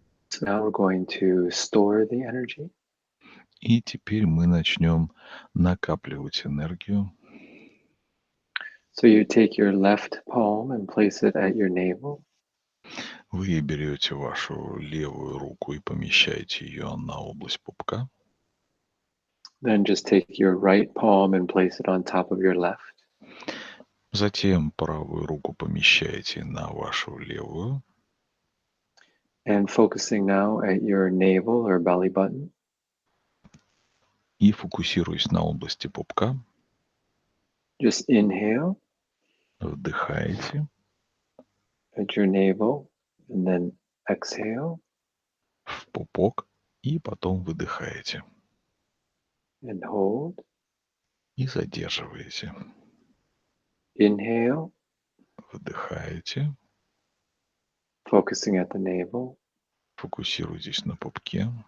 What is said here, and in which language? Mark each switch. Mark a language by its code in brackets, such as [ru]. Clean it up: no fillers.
[en] So now we're going to store the energy. [ru] И теперь мы начнем накапливать энергию. [en] So you take your left palm and place it at your navel. [ru] Вы берете вашу левую руку и помещаете ее на область пупка. [en] Then just take your right palm and place it on top of your left. [ru] Затем правую руку помещаете на вашу левую. [en] And focusing now at your navel or belly button. [ru] И фокусируясь на области пупка, [en] Just inhale [ru] вдыхаете, [en] at your navel and then exhale [ru] в пупок и потом выдыхаете. [en] and hold. [ru] И задерживаете. [en] Inhale, [ru] Вдыхаете, [en] focusing at the navel. [ru] фокусируйтесь на пупке,